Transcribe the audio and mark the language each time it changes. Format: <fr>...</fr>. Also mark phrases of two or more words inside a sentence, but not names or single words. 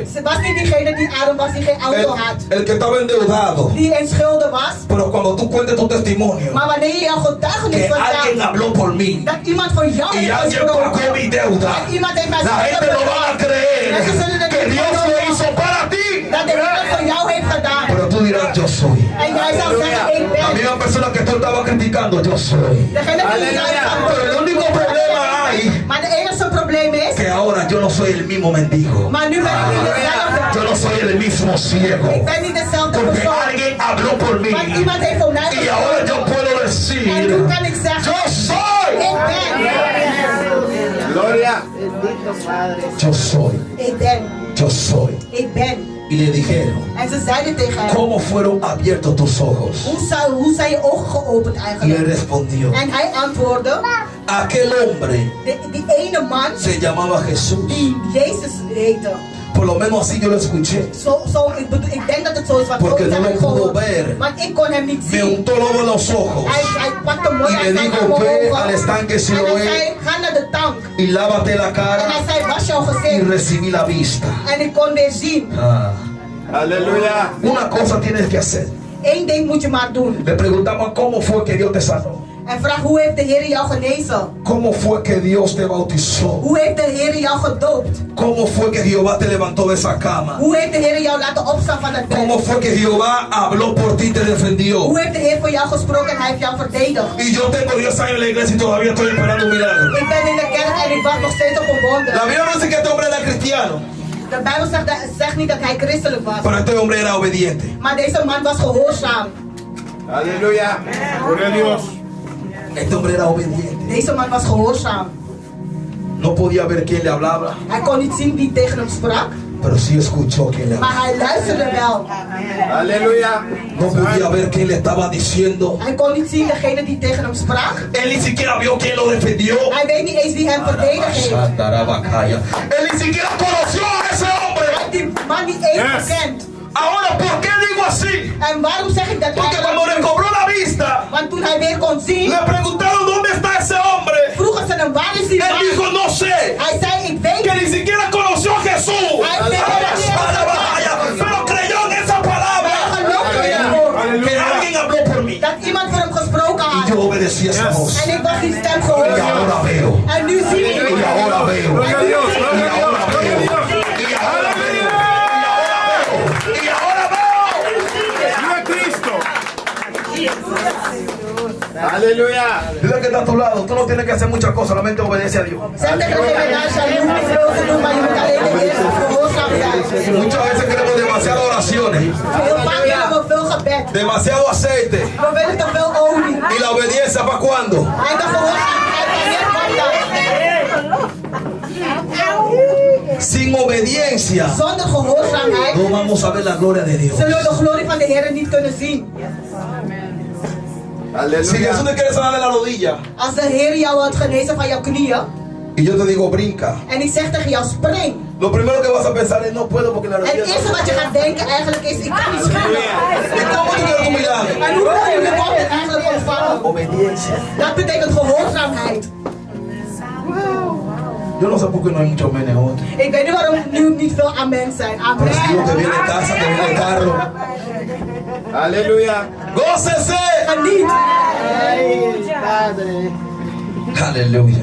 <nl>Ze was niet diegene die arm was, die geen auto had.</nl> <es>El que estaba endeudado.</es> <nl>Die in schulden was.</nl> <es>Pero cuando tú cuentes tu testimonio,</es> <nl>Maar wanneer je jouw getuigenis</nl> <es>que alguien</es> <nl>vertelt,</nl> <es>habló por mí</es> <nl>dat iemand voor jou</nl> <es>y</es> <nl>heeft</nl> <es>alguien pagó mi</es> <nl>gesproken.</nl> <es>deuda,</es> <nl>En iemand heeft mij</nl> <es>la gente no van a creer que Dios lo hizo para ti.</es> <nl>dat de Heer voor jou heeft gedaan.</nl> <es>Pero tú dirás, yo soy.</es> <nl>En jij zou zeggen, ik</nl> <es>La</es> <nl>ben.</nl> <es>misma persona que tú estabas criticando, yo soy.</es> <nl>Degene die jij</nl> <es>Pero el único problema hay</es> <nl>Maar de enige probleem is,</nl> <es>que ahora yo no soy el mismo mendigo.</es> <nl>maar nu ben ik niet</nl> <es>Yo</es> <nl>dezelfde.</nl> <es>no soy el mismo ciego.</es> <nl>Ik ben niet dezelfde</nl> <es>Porque</es> <nl>persoon.</nl> <es>alguien habló por mí.</es> <nl>Want iemand heeft voor mij</nl> <es>Y ahora yo</es> <nl>gesproken.</nl> <es>puedo</es> <nl>En</nl> <es>decir,</es> <nl>nu kan ik zeggen,</nl> <es>yo soy.</es> <nl>ik ben.</nl> <es>Gloria. Yo soy.</es> <nl>Ik ben.</nl> <es>Yo soy.</es> <nl>Ik ben.</nl> <es>Y le dijeron,</es> <nl>En ze zeiden tegen hem,</nl> <es>¿cómo fueron abiertos tus ojos?</es> <nl>hoe zijn je ogen geopend</nl> <es>Y él</es> <nl>eigenlijk?</nl> <es>respondió,</es> <nl>En hij antwoordde,</nl> <es>aquel hombre</es> <nl>die ene man</nl> <es>se llamaba Jesús.</es> <nl>die Jezus heette.</nl> <es>Por lo menos así yo lo escuché.</es> <nl>Ik denk dat het zo is wat</nl> <es>Porque</es> <nl>ik</nl> <es>no</es> <nl>heb</nl> <es>lo pudo</es> <nl>gehoord.</nl> <es>ver.</es> <nl>Want ik kon hem niet</nl> <es>Me</es> <nl>zien.</nl> <es>untó lobo en los ojos.</es> <nl>Hij pakte mooi</nl> <es>Y</es> <nl>uit</nl> <es>le</es> <nl>zijn</nl> <es>dijo, ve</es> <nl>ogen.</nl> <es>al estanque</es> <nl>En</nl> <es>Siloé</es> <nl>hij zei, ga naar de tank.</nl> <es>y lávate la</es> <nl>En</nl> <es>cara</es> <nl>hij zei, was jouw</nl> <es>y</es> <nl>gezicht.</nl> <es>recibí la vista.</es> <nl>En ik kon weer zien.</nl> <es>Aleluya. Una cosa tienes que hacer.</es> <nl>Eén ding moet je maar doen.</nl> <es>Le preguntamos cómo fue que Dios te sanó.</es> <nl>En vraag, hoe heeft de Heer jou genezen?</nl> <es>¿Cómo fue que Dios te bautizó?</es> <nl>Hoe heeft de Heer jou gedoopt?</nl> <es>¿Cómo fue que Jehová te levantó de esa cama?</es> <nl>Hoe heeft de Heer jou laten opstaan van het</nl> <es>¿Cómo</es> <nl>bed?</nl> <es>fue que Jehová habló por ti y te defendió?</es> <nl>Hoe heeft de Heer voor jou gesproken en hij heeft jou verdedigd?</nl> <es>Y yo tengo 10 años en la iglesia y todavía estoy esperando un milagro.</es> <nl>Ik ben in de kerk en ik wacht nog steeds op een</nl> <es>La</es> <nl>wonder.</nl> <es>Biblia no dice que este hombre era cristiano,</es> <nl>De Bijbel zegt niet dat hij christelijk was.</nl> <es>pero este hombre era obediente.</es> <nl>Maar deze man was gehoorzaam.</nl> <es>Aleluya. Gloria a Dios. Este hombre era obediente.</es> <nl>Deze man was gehoorzaam.</nl> <es>No podía ver quién le hablaba,</es> <nl>Hij kon niet zien wie tegen hem sprak.</nl> <es>pero sí escuchó quién le hablaba.</es> <nl>Maar hij luisterde wel.</nl> <es>Aleluya. No podía ver quién le estaba diciendo.</es> <nl>Hij kon niet zien degene die tegen hem sprak.</nl> <es>Él ni siquiera vio quién lo defendió.</es> <nl>Hij weet niet eens wie hem verdedigd heeft.</nl> <es>Él ni siquiera conoció a ese</es> <nl>Hij</nl> <es>hombre.</es> <nl>heeft die man niet eens gekend.</nl> <es>Ahora, ¿por qué digo así?</es> <nl>En waarom zeg ik dat?</nl> <es>Porque cuando recobró la vista,</es> <nl>Want toen hij weer kon zien,</nl> <es>le preguntaron dónde está ese hombre.</es> <nl>vroegen ze hem, waar is die</nl> <es>Él dijo,</es> <nl>man?</nl> <es>no sé.</es> <nl>Hij zei, ik weet</nl> <es>Que</es> <nl>niet.</nl> <es>ni siquiera conoció a Jesús. Pero creyó en esa palabra.</es> <nl>Hij geloofde in het woord.</nl> <es>Que alguien habló por mí.</es> <nl>Dat iemand voor hem gesproken</nl> <es>Y</es> <nl>had.</nl> <es>yo obedecí esa voz.</es> <nl>En ik was die stem</nl> <es>Y</es> <nl>gehoord.</nl> <es>ahora veo.</es> <nl>En nu zie</nl> <es>Y</es> <nl>ik.</nl> <es>ahora veo. Gloria a Dios. Y Gloria a Dios. ahora Gloria a veo. Dios. Y ahora veo. Y ahora veo. ¡Viva Cristo! Aleluya. Dile que está a tu lado. Tú no tienes que hacer muchas cosas. Solamente obedece a Dios.</es> <nl>Zeg tegen degene naast jou, je hoeft niet veel te doen, maar je moet alleen de Heer gehoorzaam zijn.</nl> <es>Muchas veces queremos demasiadas oraciones.</es> <nl>Heel vaak willen we veel gebed.</nl> <es>Demasiado aceite.</es> <nl>We willen te veel olie.</nl> <es>¿Y la obediencia para cuándo?</es> <nl>En de gehoorzaamheid, wanneer komt dat?</nl> <es>Sin obediencia</es> <nl>Zonder gehoorzaamheid</nl> <es>no vamos a ver la gloria de Dios.</es> <nl>zullen we de glorie van de Heer niet kunnen zien.</nl> <es>Si Jesús Aleluya. te quiere sanar de la rodilla</es> <nl>Als de Heer jou had genezen van jouw knieën</nl> <es>y yo te digo brinca,</es> <nl>en ik zeg tegen jou spring.</nl> <es>lo primero que vas a pensar es no puedo porque la</es> <nl>En</nl> <es>rodilla</es> <nl>het eerste wat je gaat denken eigenlijk is, ik kan niet springen.</nl> <es>¿Y cómo tú quieres tu milagro?</es> <nl>En hoe wil je je wonder eigenlijk ontvangen?</nl> <es>Obediencia.</es> <nl>Dat betekent gehoorzaamheid.</nl> <es>Yo no sé por qué no hay muchos menes hoy.</es> <nl>Ik weet niet waarom nu niet veel amen zijn.</nl> <es>Pero si Dios te Amen. viene casa, te viene carro. Aleluya. ¡Gócese!</es> <nl>Geniet.</nl> <es>Aleluya.</es>